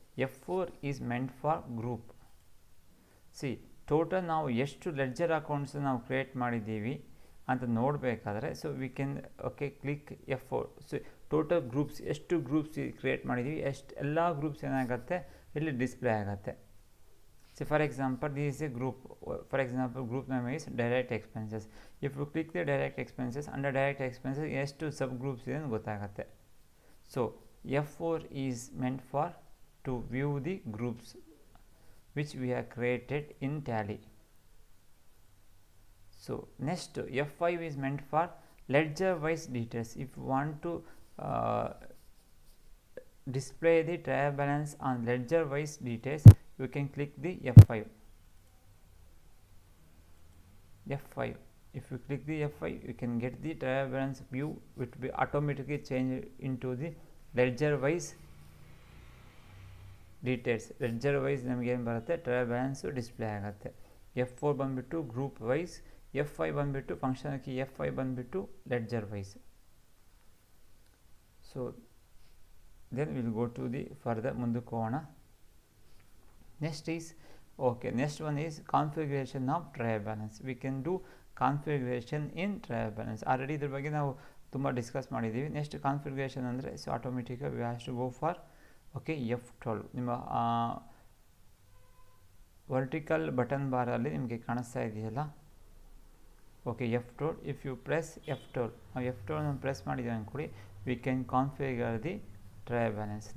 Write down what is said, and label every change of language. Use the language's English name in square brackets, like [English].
[English] F4 is meant for group. [Kannada] C total ನಾವು ಎಷ್ಟು ledger accounts ನಾವು ಕ್ರಿಯೇಟ್ ಮಾಡಿದ್ದೀವಿ ಅಂತ ನೋಡಬೇಕಾದ್ರೆ [English] So we can okay click F4. [Kannada] So total groups ಎಷ್ಟು ಗ್ರೂಪ್ಸ್ ಕ್ರಿಯೇಟ್ ಮಾಡಿದ್ದೀವಿ, ಎಲ್ಲ ಗ್ರೂಪ್ಸ್ ಏನಾಗುತ್ತೆ ಇಲ್ಲಿ ಡಿಸ್ಪ್ಲೇ ಆಗುತ್ತೆ. [English] So for example, this is a group. For example, group name is direct expenses. If you click the direct expenses, under direct expenses, [Kannada] ಎಷ್ಟು subgroups ಇದೆ ಅಂತ ಗೊತ್ತಾಗುತ್ತೆ. [English] So F4 is meant for to view the groups which we have created in Tally. So next F5 is meant for ledger wise details. If you want to display the trial balance on ledger wise details, you can click the F5. If you click the F5, you can get the trial balance view. It will be automatically changed into the ledger wise details. [Kannada] ledger wise ನಮಗೆ ಏನು ಬರುತ್ತೆ, trial balance display ಆಗುತ್ತೆ. F4 ಬಂದುಬಿಟ್ಟು group wise, F5 ಬಂದುಬಿಟ್ಟು function key F5 ಬಂದುಬಿಟ್ಟು ledger wise. [English] so then will go to the further, [Kannada] ಮುಂದಕ್ಕೆ ಹೋಗೋಣ. [English] Next one is configuration of trial balance. We can do configuration in trial balance. [Kannada] Already ಇದ್ರ ಬಗ್ಗೆ ನಾವು ತುಂಬ discuss ಮಾಡಿದ್ದೀವಿ. Next configuration ಅಂದರೆ so ಆಟೋಮೆಟಿಕಾಗಿ [English] We has to go for okay F12. [Kannada] ನಿಮ್ಮ vertical button ಬಾರಲ್ಲಿ ನಿಮಗೆ ಕಾಣಿಸ್ತಾ ಇದೆಯಲ್ಲ, okay F12. [English] if you press F12, [Kannada] ನಾವು F12 ಪ್ರೆಸ್ ಮಾಡಿದ್ದೀವಿ ಅಂದ್ಕೊಡಿ, [English] We can configure the trial balance.